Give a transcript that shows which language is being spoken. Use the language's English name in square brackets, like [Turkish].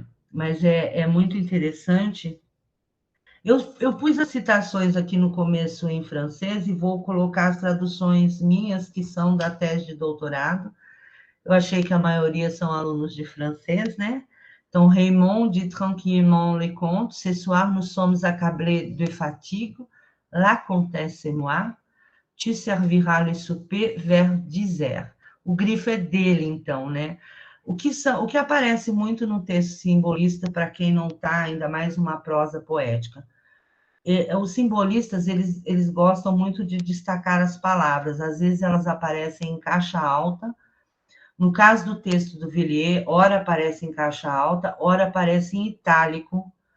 [Portuguese] Mas é muito interessante. Eu pus as citações aqui no começo em francês e vou colocar as traduções minhas, que são da tese de doutorado. Eu achei que a maioria são alunos de francês, né? [French] Então, Raymond dit tranquillement les contes. Ce soir, nous sommes accablés de fatigue. La comtesse et moi. Tu serviras le souper vers 10 heures. [Portuguese] O grifo é dele, então, né? O que aparece muito no texto simbolista, para quem não está, ainda mais numa prosa poética. Os simbolistas, eles gostam muito de destacar as palavras. Às vezes, elas aparecem em caixa alta. No caso do texto do Villiers, ora aparece em caixa alta, ora aparece em itálico.